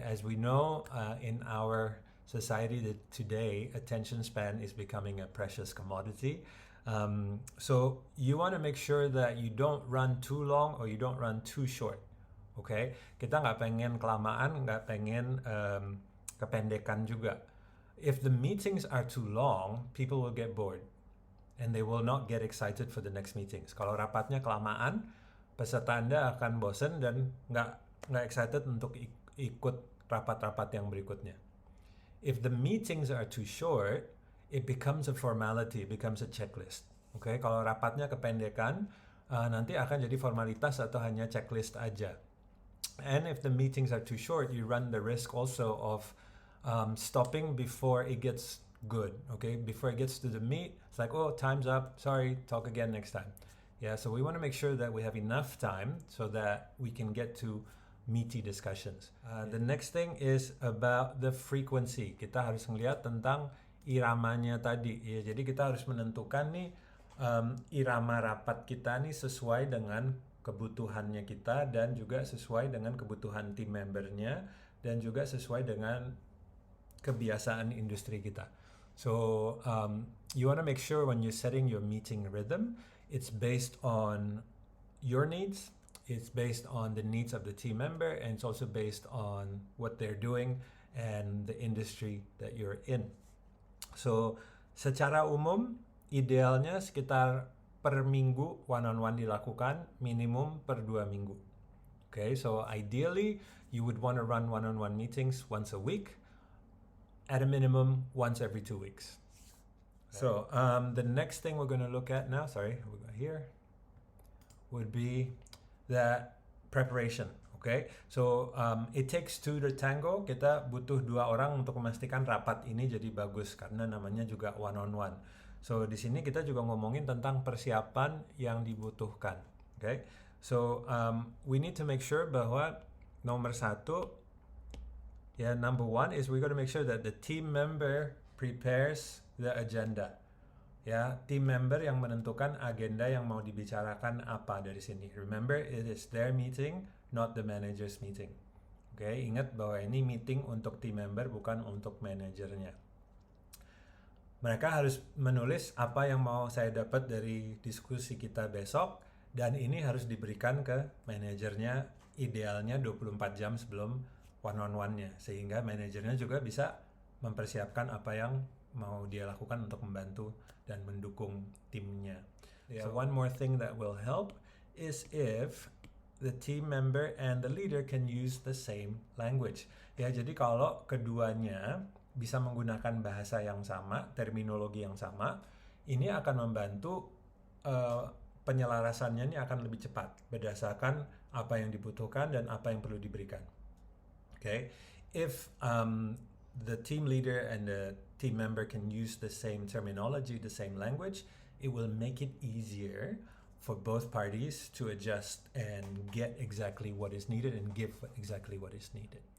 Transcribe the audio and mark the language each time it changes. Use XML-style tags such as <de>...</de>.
<en>As we know, in our society today, attention span is becoming a precious commodity. So you want to make sure that you don't run too long or you don't run too short. Okay?</en> <id>Kita nggak pengen kelamaan, nggak pengen kependekan juga.</id> <en>If the meetings are too long, people will get bored and they will not get excited for the next meetings.</en> <id>Kalau rapatnya kelamaan, peserta Anda akan bosen dan nggak excited untuk ikut rapat-rapat yang berikutnya.</id> <en>If the meetings are too short, it becomes a formality, it becomes a checklist. Okay?</en> <id>Kalau rapatnya kependekan, nanti akan jadi formalitas atau hanya checklist aja.</id> <en>And if the meetings are too short, you run the risk also of stopping before it gets good, okay? Before it gets to the meat, it's like, oh, time's up. Sorry, talk again next time. Yeah, so we want to make sure that we have enough time so that we can get to meaty discussions. The next thing is about the frequency.</en> <id>Kita harus ngeliat tentang iramanya tadi. Ya, jadi kita harus menentukan nih irama rapat kita nih sesuai dengan kebutuhannya kita dan juga sesuai dengan kebutuhan tim membernya dan juga sesuai dengan kebiasaan industri kita.</id> <en>So you want to make sure when you're setting your meeting rhythm, it's based on your needs, it's based on the needs of the team member, and it's also based on what they're doing and the industry that you're in.</en> <id>So secara umum, idealnya sekitar per minggu one-on-one dilakukan, minimum per 2 minggu.</id> <en>Okay, so ideally, you would want to run one-on-one meetings once a week, at a minimum once every 2 weeks. So the next thing we're going to look at now, we go here, would be the preparation. Okay, so it takes two to tango.</en> <id>Kita butuh 2 orang untuk memastikan rapat ini jadi bagus karena namanya juga one-on-one. So di sini kita juga ngomongin tentang persiapan yang dibutuhkan.</id> <en>Okay, so we need to make sure</en> <id>bahwa nomor 1,</id> <en>number 1 is we got to make sure that the team member prepares the agenda.</en> <id>Ya, team member yang menentukan agenda yang mau dibicarakan apa dari sini.</id> <en>Remember, it is their meeting, not the manager's meeting.</en> <id>Okay, ingat bahwa ini meeting untuk team member, bukan untuk manajernya. Mereka harus menulis apa yang mau saya dapat dari diskusi kita besok, dan ini harus diberikan ke manajernya idealnya 24 jam sebelum one-on-one-nya, sehingga manajernya juga bisa mempersiapkan apa yang mau dia lakukan untuk membantu dan mendukung timnya.</id> <en>So one more thing that will help is if the team member and the leader can use the same language.</en> <id>Ya, jadi kalau keduanya bisa menggunakan bahasa yang sama, terminologi yang sama, ini akan membantu penyelarasannya ini akan lebih cepat berdasarkan apa yang dibutuhkan dan apa yang perlu diberikan.</id> <en>Okay, if the team leader and the team member can use the same terminology, the same language, it will make it easier for both parties to adjust and get exactly what is needed and give exactly what is needed.</en>